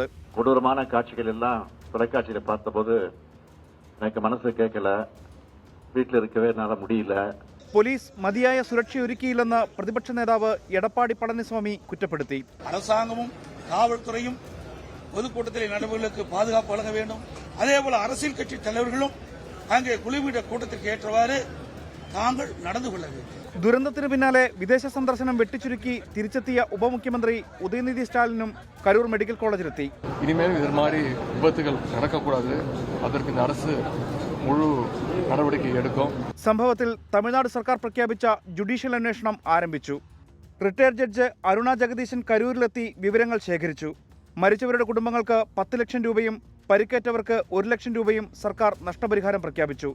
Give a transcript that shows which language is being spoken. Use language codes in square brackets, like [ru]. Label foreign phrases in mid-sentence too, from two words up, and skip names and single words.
[ta] கொடூரமான காட்சிகள் எல்லாம் தொலைக்காட்சியில் பார்த்தபோது எனக்கு மனசு கேட்கல, வீட்டில் இருக்கவே என்னால் முடியல. [ml] പോലീസ് മതിയായ സുരക്ഷയൊരുക്കിയില്ലെന്ന് പ്രതിപക്ഷ നേതാവ് എടപ്പാടി പളനിസ്വാമി കുറ്റപ്പെടുത്തി. [ta] அரசாங்கமும் காவல்துறையும் பொதுக்கூட்டத்தில் நடைபெறுவதற்கு பாதுகாப்பு வழங்க வேண்டும். அதேபோல அரசியல் கட்சி தலைவர்களும் அங்கே குழுமிட கூட்டத்திற்கு ஏற்றவாறு தாங்கள் நடந்து கொள்ள வேண்டும். [ml] ദുരന്തത്തിന് പിന്നാലെ വിദേശ സന്ദർശനം വെട്ടിച്ചുരുക്കി തിരിച്ചെത്തിയ ഉപമുഖ്യമന്ത്രി ഉദയനിധി സ്റ്റാലിനും കരൂർ മെഡിക്കൽ കോളേജിലെത്തി. [ta] இனிமேல் இதுமாதிரி விபத்துகள் நடக்கக்கூடாது, அதற்கு இந்த அரசு முழு நடவடிக்கைகள் எடுக்கும். [ml] സംഭവത്തിൽ തമിഴ്നാട് സർക്കാർ പ്രഖ്യാപിച്ച ജുഡീഷ്യൽ അന്വേഷണം ആരംഭിച്ചു. റിട്ടയർഡ് ജഡ്ജ് അരുണ ജഗദീശൻ കരൂരിലെത്തി വിവരങ്ങൾ ശേഖരിച്ചു. മരിച്ചവരുടെ കുടുംബങ്ങൾക്ക് 10 ലക്ഷം രൂപയും പരിക്കേറ്റവർക്ക് 1 ലക്ഷം രൂപയും സർക്കാർ നഷ്ടപരിഹാരം പ്രഖ്യാപിച്ചു.